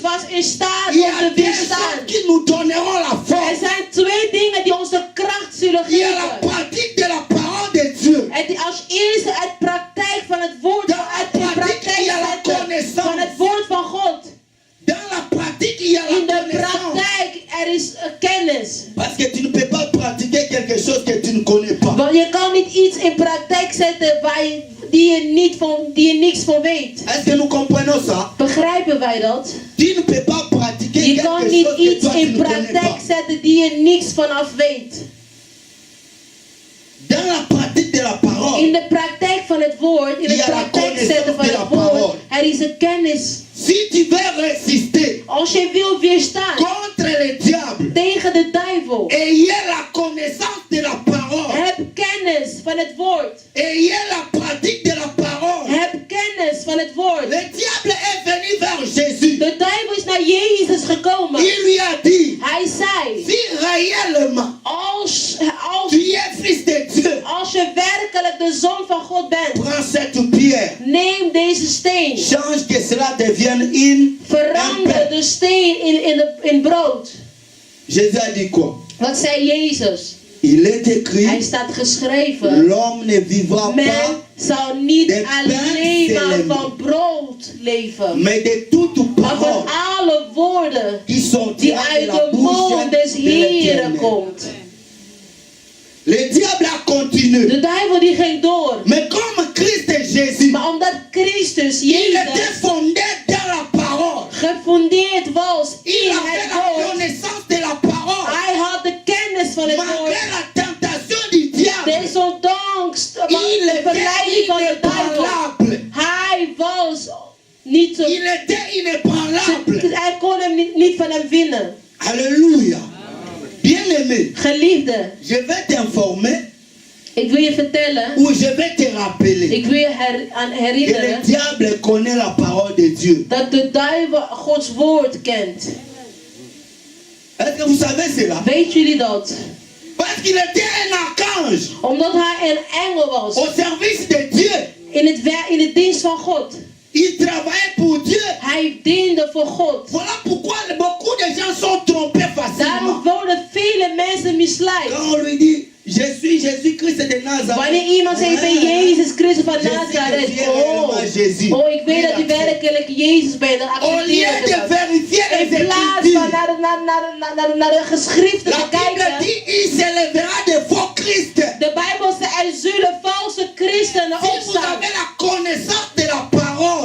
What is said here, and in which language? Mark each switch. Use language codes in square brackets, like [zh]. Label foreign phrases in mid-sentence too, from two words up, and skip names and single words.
[nl] in staat [fr] Il y [nl] om [fr] a [nl] te [fr] des [nl] weerstaan. [fr] choses qui nous donneront la [nl] Er [fr] force. [nl] zijn twee dingen die onze kracht zullen [fr] Il y a la [nl] geven. [fr] pratique de la parole de Dieu. [nl] En als eerste het praktijk van het woord, [fr] Dans [nl] het [fr] la [nl] in [fr] pratique, [nl] praktijk [fr] il y a la [nl] zetten [fr] connaissance. [nl] van het woord van God. [fr] Dans la pratique, il y a [nl] In [fr] la [nl] de [fr] connaissance. [nl] praktijk er is kennis. [fr] Parce que tu ne peux pas pratiquer quelque chose que tu ne connais pas. [nl] Want je kan niet iets in praktijk zetten waar je, die je niks van weet. [fr] Est-ce que nous comprenons ça? [nl] Begrijpen wij dat? [fr] Tu ne peux pas pratiquer [nl] Je [fr] quelque [nl] kan [fr] chose [nl] niet [fr] que [nl] iets [fr] toi tu [nl] in [fr] ne connais [nl] praktijk [fr] pas. [nl] zetten die je niks vanaf weet. [fr] Dans la pratique de la parole, [nl] In de praktijk van het woord, in Ja, het [fr] la [nl] praktijk zetten van [fr] connaissance de [nl] het [fr] la [nl] woord, [fr] parole. [nl] er is een kennis. [fr] si tu veux résister [nl] Als je wil weerstaan [fr] contre le diable, [nl] tegen de duivel, [fr] ayez la connaissance de la parole. [nl] heb kennis van het woord. [fr] Ayez la pratique de la parole. [nl] Heb kennis van het woord. [fr] Le diable est venu vers Jésus. [nl] De duivel is naar Jezus gekomen. [fr] Il lui a dit, [nl] Hij zei, [fr] si réellement [nl] als [fr] tu es fils de Dieu, [nl] je werkelijk de zoon van God bent, [fr] prends cette pierre, [nl] neem deze steen. [fr] change que cela devienne un [nl] Verander [fr] pain. [nl] de steen in brood. [fr] Jésus a dit quoi? [nl] Wat zei Jezus? [fr] Il est [nl] Hij [fr] écrit, [nl] staat geschreven. [fr] l'homme ne vivra pas, [nl] Men zal niet [fr] de [nl] alleen maar [fr] pain [nl] van brood leven, [fr] mais de toute [nl] maar van [fr] parole [nl] alle woorden [fr] qui sont [nl] die [fr] tirées de [nl] uit [fr] la [nl] de [fr] bouche [nl] mond des de Heren [fr] l'Éternel. [nl] komt. [fr] Le diable a continué. [nl] De duivel die ging door. [fr] Mais comme Christ est Jésus, [nl] Maar omdat Christus, [fr] il était [nl] Jezus, [fr] fondé dans la parole. [nl] gefundeerd was [fr] Il [nl] in [fr] avait [nl] het [fr] la [nl] woord, [fr] connaissance de la parole. [nl] hij had de kennis van het woord. [fr] Malgré la tentation du diable, [nl] Desondanks [fr] il [nl] de [fr] était [nl] verleiding van de duivel. [fr] inébranlable. [nl] Hij was niet zo. [fr] Il était inébranlable. [nl] Hij kon hem niet van hem winnen. [fr] Alléluia. Bien-aimé, [nl] Geliefde, [fr] je vais t'informer [nl] ik wil je vertellen, [fr] ou je vais te rappeler [nl] ik wil je aan [fr] que le [nl] herinneren [fr] diable connaît la parole de Dieu. [nl] dat de duivel Gods woord kent. [fr] Est-ce que vous savez cela? [nl] Weet jullie dat? [fr] Parce qu'il était un archange [nl] Omdat hij een engel was [fr] au service de Dieu. [nl] in het dienst van God. [fr] Il travaillait pour Dieu. [nl] Hij diende voor God. [fr] Voilà pourquoi beaucoup de gens sont trompés [nl] Daarom [fr] facilement. [nl] worden vele mensen misleid. [fr] Quand on lui dit, je suis Jésus-Christ de Nazareth. [nl] Wanneer iemand zegt, ik ben Jezus Christus van [fr] Je sais que [nl] Nazareth. [fr] tu es réellement Jésus. [nl] Ik weet dat u werkelijk Jezus bent. Dan [fr] Au lieu [nl] accepteer [fr] de [nl] ik dat. [fr] vérifier [nl] In [fr] les [nl] plaats van [fr] Écritures, [nl] naar de geschriften [fr] la [nl] te [fr] Bible [nl] kijken. [fr] dit, il s'élèvera de faux Christ. [nl] De Bijbel zegt, er zullen valse christenen [fr] Si vous [nl] opstaan. [fr] avez la connaissance de la parole,